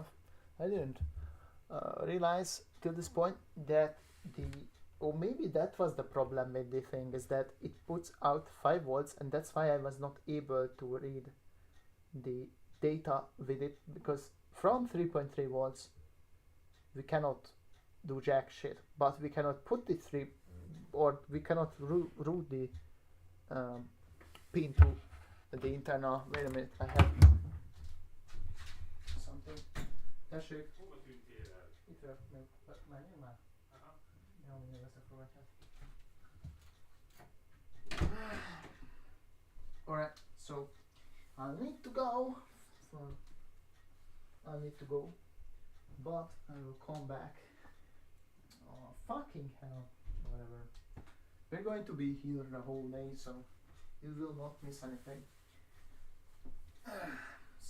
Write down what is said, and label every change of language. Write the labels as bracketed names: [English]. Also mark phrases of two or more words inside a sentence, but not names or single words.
[English] I didn't realize till this point that or maybe that was the problem with the thing, is that it puts out 5 volts, and that's why I was not able to read the data with it, because from 3.3 volts we cannot do jack shit, but we cannot put the we cannot route the pin to the internal. Wait a minute, I have something. [Hungarian] Tessék. Itt menjünk már? Jó, mindig összefoghatja. [English] Alright, so I need to go, but I will come back. Oh, fucking hell, whatever. We're going to be here the whole day, so you will not miss anything.